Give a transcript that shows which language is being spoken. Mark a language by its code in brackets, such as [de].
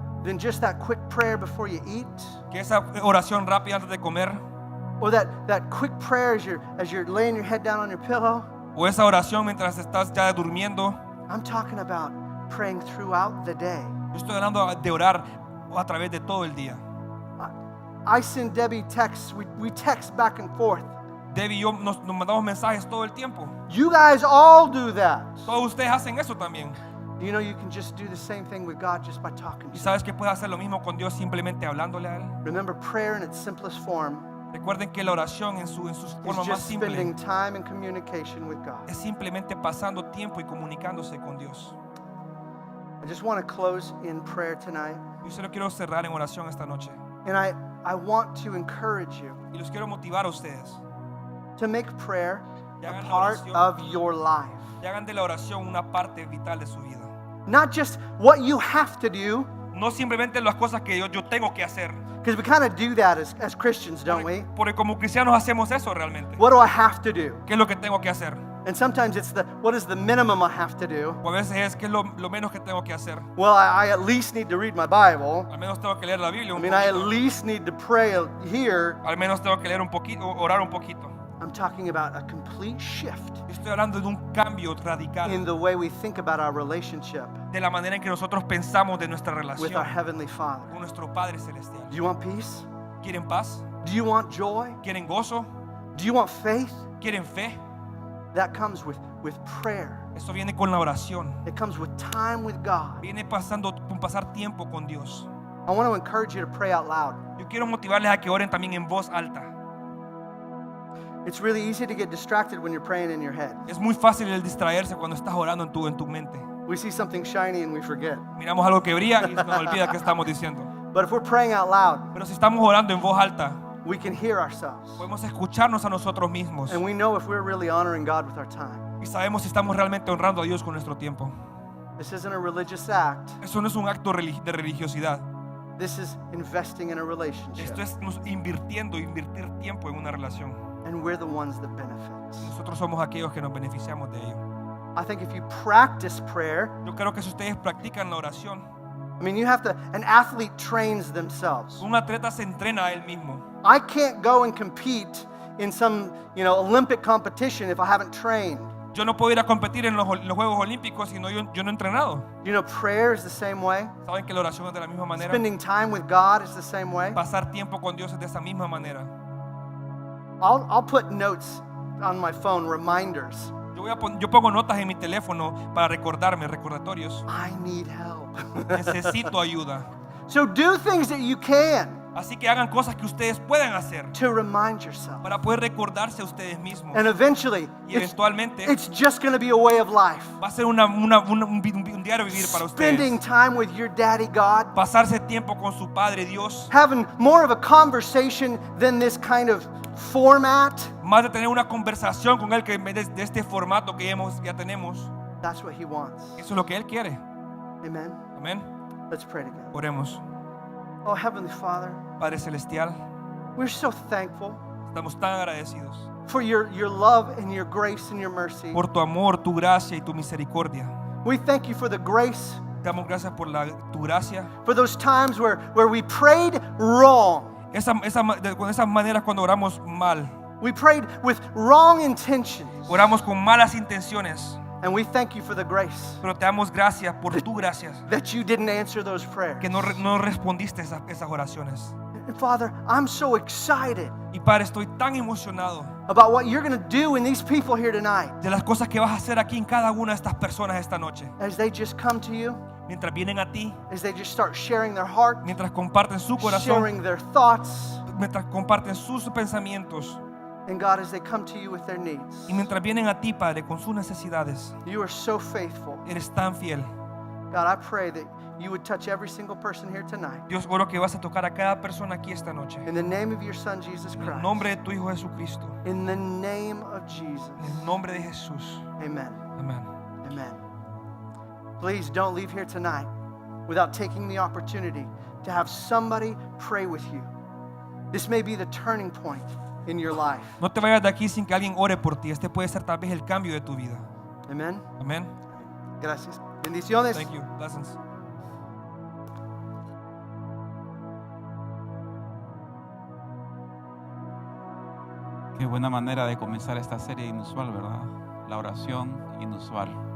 [en] than just that quick prayer before you eat, [es] que esa oración rápida antes de comer, [en] or that quick prayer as you're laying your head down on your pillow. [es] o esa oración mientras estás ya durmiendo. [en] I'm talking about praying throughout the day. [es] Yo estoy hablando de orar a través de todo el día. [en] I send Debbie texts. We text back and forth. [es] Debbie y yo nos mandamos mensajes todo el tiempo. [en] You guys all do that. [es] Todos ustedes hacen eso también. [en] Do you know you can just do the same thing with God just by talking to [es] Y [en] Him? [es] sabes que puedes hacer lo mismo con Dios simplemente hablándole a Él. [en] Remember, prayer in its simplest form [es] Recuerden que la oración en su forma [en] is just simple spending time in communication with God. [es] es simplemente pasando tiempo y comunicándose con Dios. [en] I just want to close in prayer tonight. [es] Yo solo quiero cerrar en oración esta noche. [en] And I want to encourage you [es] Y los quiero motivar a ustedes. [en] to make prayer [es] Que [en] a [es] hagan la [en] part [es] oración. [en] of your life. [es] Y hagan de la oración una parte vital de su vida. [en] Not just what you have to do, [es] No simplemente las cosas que yo tengo que hacer. [en] because we kind of do that as Christians, don't we? [es] Porque como cristianos hacemos eso realmente. [en] What do I have to do? [es] ¿Qué es lo que tengo que hacer? [en] And sometimes it's what is the minimum I have to do? [es] O a veces es ¿qué es lo menos que tengo que hacer? [en] Well, I at least need to read my Bible. [es] Al menos tengo que leer la Biblia [en] I [es] un [en] mean, I at [es] poquito. [en] least need to pray here. [es] Al menos tengo que leer un poquito, orar un poquito. [en] I'm talking about a complete shift [es] Yo estoy hablando de un cambio radical [en] in the way we think about our relationship [es] de la manera en que nosotros pensamos de nuestra [en] with [es] relación [en] our Heavenly Father. [es] con nuestro Padre Celestial. [en] Do you want peace? [es] ¿Quieren paz? [en] Do you want joy? [es] ¿Quieren gozo? [en] Do you want faith? [es] ¿Quieren fe? [en] That comes with prayer. [es] Esto viene con la oración. [en] It comes with time with God. [es] Viene con pasar tiempo con Dios. [en] I want to encourage you to pray out loud. [es] Yo quiero motivarles a que oren también en voz alta. [en] It's really easy to get distracted when you're praying in your head. [es] Es muy fácil el distraerse cuando estás orando en tu mente. [en] We see something shiny and we forget. [es] Miramos algo que brilla y se nos olvida qué estamos diciendo. [en] But if we're praying out loud, [es] Pero si estamos orando en voz alta, [en] we can hear ourselves. [es] podemos escucharnos a nosotros mismos. [en] And we know if we're really honoring God with our time. [es] Y sabemos si estamos realmente honrando a Dios con nuestro tiempo. [en] This isn't a religious act. [es] Eso no es un acto de religiosidad. [en] This is investing in a relationship. [es] Esto es invertir tiempo en una relación. [en] And we're the ones that benefit. [es] Nosotros somos aquellos que nos beneficiamos de ello. [en] I think if you practice prayer, [es] Yo creo que si ustedes practican la oración, [en] I mean, you have to, an athlete trains themselves. [es] un atleta se entrena a él mismo. [en] I can't go and compete in some, Olympic competition if I haven't trained. [es] Yo no puedo ir a competir en los Juegos Olímpicos si yo no he entrenado. [en] Prayer is the same way. [es] ¿Saben que la oración es de la misma manera? [en] Spending time with God is the same way. [es] Pasar tiempo con Dios es de esa misma manera. [en] I'll put notes on my phone, reminders. [es] Yo pongo notas en mi teléfono para recordatorios. [en] I need help. [es] Necesito ayuda. [en] So do things that you can [es] Así que hagan cosas que ustedes puedan hacer [en] to remind yourself. [es] para poder recordarse a ustedes mismos. [en] And eventually, [es] Y eventualmente [en] it's just going to be a way of life. [es] va a ser un diario vivir para [en] Spending [es] ustedes. [en] time with your daddy God. [es] Pasarse tiempo con su Padre Dios. [en] Having more of a conversation than this kind of format. [es] Más de tener una conversación con Él que en vez de este formato que ya tenemos. [en] That's what He wants. [es] Eso es lo que Él quiere. [en] Amen. [es] Amén. [en] Let's pray together. [es] Oremos. [en] Oh, Heavenly Father, [es] Padre Celestial, [en] we're so thankful [es] estamos tan agradecidos [en] for your love and your grace and your mercy. [es] por tu amor, tu gracia y tu misericordia. [en] We thank you for the grace, [es] Te damos gracias por tu gracia. [en] for those times where we prayed wrong. [es] Con esas maneras cuando oramos mal, [en] We prayed with wrong intentions. [es] oramos con malas intenciones, [en] And we thank you for the grace [es] pero te damos gracias por tu gracia, [en] that you didn't answer those prayers. [es] que no respondiste esas oraciones. [en] And Father, I'm so excited [es] Y Padre, estoy tan emocionado [en] about what you're going to do in these people here tonight [es] de las cosas que vas a hacer aquí en cada una de estas personas esta noche. [en] as they just come to you, [es] Mientras vienen a ti, [en] as they just start sharing their heart, [es] mientras comparten su corazón, [en] sharing their thoughts, [es] mientras comparten sus pensamientos, [en] and God, as they come to you with their needs. [es] y mientras vienen a ti, Padre, con sus necesidades. [en] You are so faithful. [es] Eres tan fiel. [en] God, I pray that you would touch every single person here tonight. [es] Dios, oro que vas a tocar a cada persona aquí esta noche. [en] In the name of your Son, Jesus [es] En el [en] Christ. [es] nombre de tu Hijo Jesucristo. [en] In the name of Jesus. [es] En el nombre de Jesús. [en] Amen. [es] Amén. [en] Amen. Please don't leave here tonight without taking the opportunity to have somebody pray with you. This may be the turning point in your life. [es] No te vayas de aquí sin que alguien ore por ti. Este puede ser tal vez el cambio de tu vida. [en] Amen. [es] Amén. Gracias. Bendiciones. [en] Thank you. Blessings. [es] Qué buena manera de comenzar esta serie inusual, ¿verdad? La oración inusual.